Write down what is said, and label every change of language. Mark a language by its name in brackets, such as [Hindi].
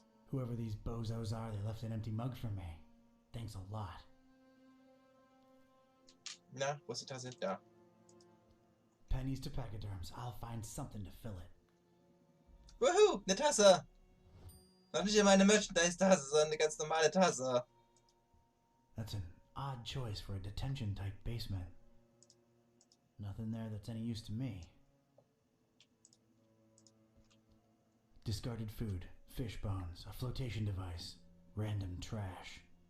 [English] Whoever these bozos are, they left an empty mug for me. Thanks a lot. [German] Na, wo ist die Tasse? Da. [English] Pennies to pachyderms. I'll find something to fill it. [German] Wuhu, eine Tasse! Noch nicht immer eine Merchandise-Tasse, sondern eine ganz normale Tasse. [English] That's an odd choice for a detention-type basement. Nothing there that's any use to me. Discarded food, fish bones, a flotation device, random trash.